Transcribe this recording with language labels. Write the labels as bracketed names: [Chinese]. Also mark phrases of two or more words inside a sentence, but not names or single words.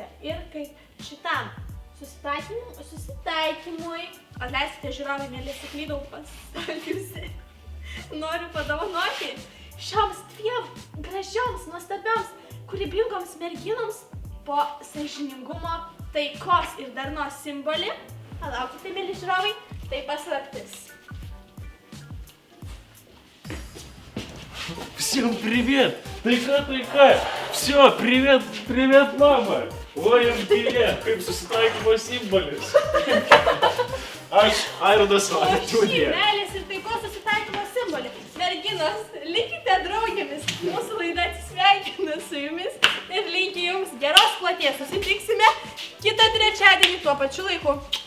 [Lithuanian] Ir kaip šitam susitaikymui, atleiskite žiūrovai, nesiklydau pasakiusi. Noriu padovanoti šioms dviem gražioms, nuostabioms, kūrybingoms merginoms po sąžiningumo, taikos ir darnos simbolį. Palaukite, mėly žiūrovai, tai paslaptis. [Russian] Всем привет! Тайка! Все, привет, мама! Ой, привет! [Lithuanian] Kaip susitaikymo simbolis. Aš Airodas Valentūnė. Meilės ir taikos susitaikymo simbolį. Merginos, likite draugėmis. Mūsų laida atsisveikina su jumis ir linki jums geros kloties. Susitiksime kitą trečiadienį tuo pačiu laiku.